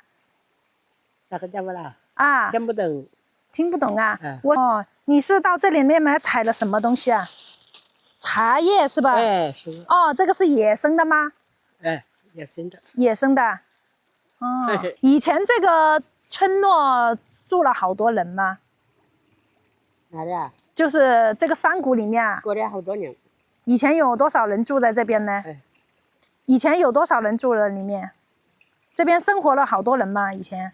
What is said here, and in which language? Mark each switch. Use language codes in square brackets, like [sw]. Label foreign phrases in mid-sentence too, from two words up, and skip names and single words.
[zh] 咋個講不啦？啊，聽不懂。聽不懂啊？你是到這裡面來採了什麼東西啊？茶葉是吧？哎，是。哦，這個是野生的嗎？哎，野生的。野生的。哦，以前這個村落住了好多人嗎？哪裡啊？就是這個山谷裡面啊。過了好多年。以前有多少人住在這邊呢？以前有多少人住了裡面？這邊生活了好多人嗎？以前？